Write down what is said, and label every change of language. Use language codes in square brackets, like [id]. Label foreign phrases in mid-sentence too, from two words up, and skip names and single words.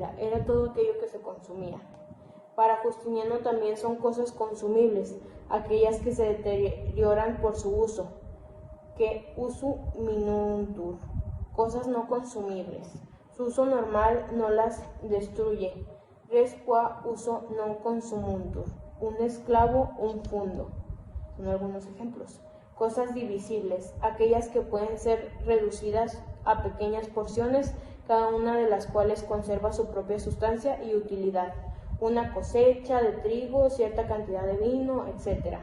[es] Era todo aquello que se consumía. Para Justiniano también son cosas consumibles, aquellas que se deterioran por su uso, que [la] usu minuntur, [es] cosas no consumibles. Su uso normal no las destruye. [la] Res qua uso non consumuntur, [es] un esclavo, un fundo. Son algunos ejemplos. Cosas divisibles, aquellas que pueden ser reducidas a pequeñas porciones, cada una de las cuales conserva su propia sustancia y utilidad. Una cosecha de trigo, cierta cantidad de vino, etc.